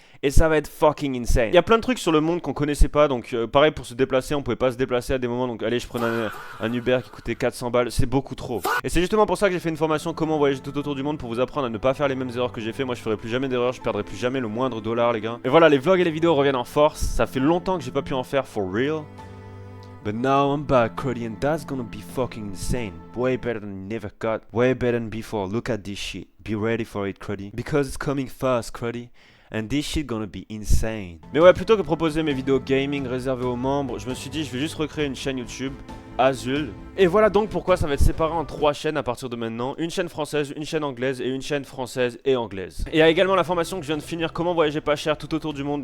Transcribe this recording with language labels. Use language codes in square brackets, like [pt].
[fr] Et ça va être [en] fucking insane. [fr] Il y a plein de trucs sur le monde qu'on connaissait pas. Donc pareil pour se déplacer, on pouvait pas se déplacer à des moments. Donc allez, je prenais un Uber qui coûtait 400 balles. C'est beaucoup trop. Et c'est justement pour ça que j'ai fait une formation comment voyager tout autour du monde, pour vous apprendre à ne pas faire les mêmes erreurs que j'ai fait. Moi je ferai plus jamais d'erreurs, je perdrai plus jamais le moindre dollar les gars. Et voilà, les vlogs et les vidéos reviennent en force. Ça fait longtemps que j'ai pas pu en faire [en] for real. But now I'm back, Cruddy, and that's gonna be fucking insane. Way better than you never got. Way better than before. Look at this shit. Be ready for it, Cruddy. Because it's coming fast, Cruddy. And this shit gonna be insane. [fr] Mais ouais, plutôt que proposer mes vidéos gaming réservées aux membres, je me suis dit je vais juste recréer une chaîne YouTube Azul. Et voilà donc pourquoi ça va être séparé en 3 chaînes à partir de maintenant. Une chaîne française, une chaîne anglaise et une chaîne française et anglaise. Et il y a également la formation que je viens de finir, comment voyager pas cher tout autour du monde.